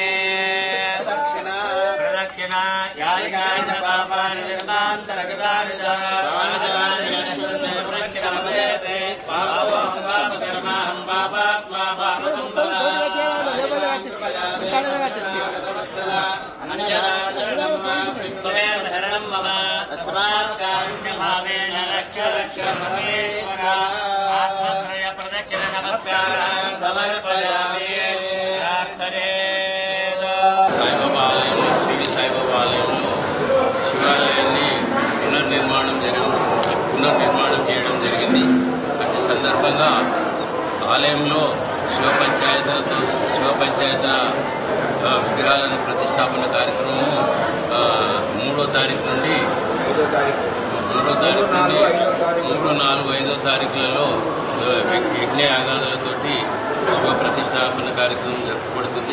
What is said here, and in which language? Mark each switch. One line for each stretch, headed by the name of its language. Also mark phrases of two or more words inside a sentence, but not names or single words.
Sanskrit: प्रदक्षिणा यानि पापानि निर्मान्तरकृतानि च प्रदक्षिणमदेते पापोऽहं पापकर्माहं पापात्मा पापसम्भवः शरणं मम तस्मात् कारुण्यभावेन रक्ष रक्ष परमेश्वर आत्मत्रय प्रदक्षिण नमस्कारान् समर्पयामि प्रार्थने
Telugu: సాయిబాబా ఆలయంలో షిరిడి సాయిబాబా ఆలయంలో శివాలయాన్ని పునర్నిర్మాణం చేయడం జరిగింది. అట్టి సందర్భంగా ఆలయంలో శివ పంచాయతన విగ్రహాలను ప్రతిష్టాపన కార్యక్రమం 3వ తారీఖు నుండి 3, 4, 5వ తారీఖులలో యజ్ఞయాగాదులతోటి శివ ప్రతిష్టాపన కార్యక్రమం జరుపుబడుతుంది.